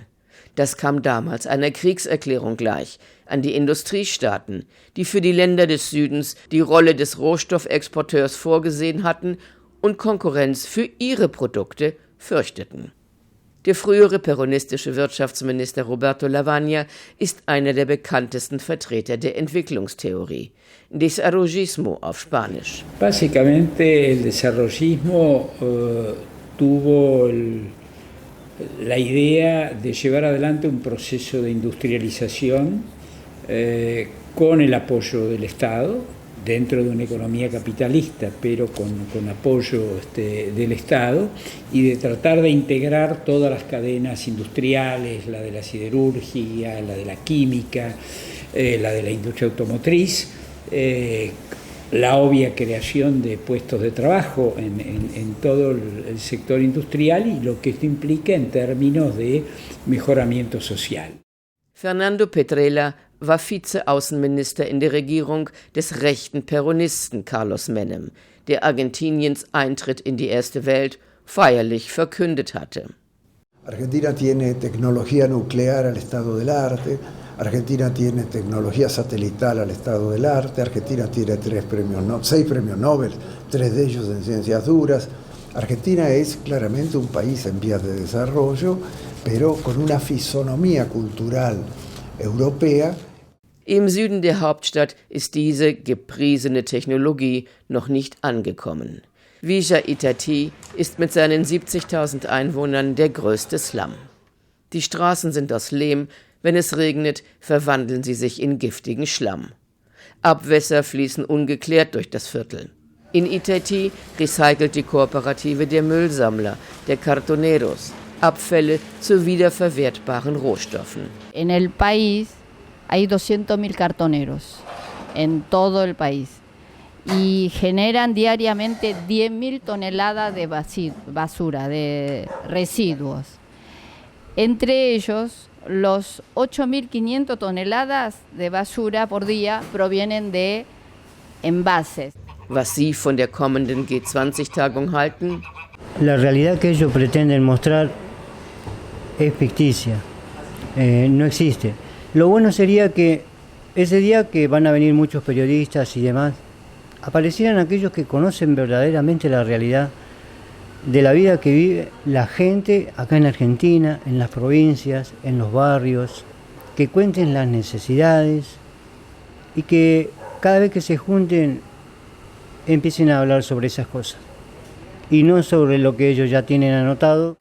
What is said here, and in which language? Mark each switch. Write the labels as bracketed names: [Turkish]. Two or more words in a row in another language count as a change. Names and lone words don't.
[German] Das kam damals einer Kriegserklärung gleich an die Industriestaaten, die für die Länder des Südens die Rolle des Rohstoffexporteurs vorgesehen hatten und Konkurrenz für ihre Produkte fürchteten. Der frühere peronistische Wirtschaftsminister Roberto Lavagna ist einer der bekanntesten Vertreter der Entwicklungstheorie, Desarrollismo auf Spanisch. [Spanish] Básicamente el desarrollismo tuvo la idea de llevar adelante un proceso de industrialización con el apoyo del Estado, dentro de una economía capitalista, pero con apoyo del Estado, y de tratar de integrar todas las cadenas industriales, la de la siderurgia, la de la química, la de la industria automotriz, la obvia creación de puestos de trabajo en todo el sector industrial y lo que esto implica en términos de mejoramiento social. [German] Fernando Petrella war Vizeaußenminister in der Regierung des rechten Peronisten Carlos Menem, der Argentiniens Eintritt in die Erste Welt feierlich verkündet hatte. [Spanish] Argentina tiene tecnología nuclear al estado del arte, Argentina tiene tecnología satelital al estado del arte, Argentina tiene 6 premios Nobel, 3 de ellos en ciencias duras. Argentina es claramente un país en vías de desarrollo, pero con una fisonomía cultural europea. [German] Im Süden der Hauptstadt ist diese gepriesene Technologie noch nicht angekommen. Villa Itatí ist mit seinen 70.000 Einwohnern der größte Slum. Die Straßen sind aus Lehm, wenn es regnet, verwandeln sie sich in giftigen Schlamm. Abwässer fließen ungeklärt durch das Viertel. In Itatí recycelt die Kooperative der Müllsammler, der Cartoneros, Abfälle zu wiederverwertbaren Rohstoffen. [Spanish] En el país hay 200.000 cartoneros. en todo el país y generan diariamente 10.000 toneladas de basura, de residuos. Entre ellos, los 8.500 toneladas de basura por día provienen de envases. [German] Was Sie von der kommenden G20-Tagung halten? [Spanish] La realidad que ellos pretenden mostrar es ficticia, no existe. Lo bueno sería que ese día que van a venir muchos periodistas y demás, aparecieran aquellos que conocen verdaderamente la realidad de la vida que vive la gente acá en Argentina, en las provincias, en los barrios, que cuenten las necesidades y que cada vez que se junten empiecen a hablar sobre esas cosas y no sobre lo que ellos ya tienen anotado.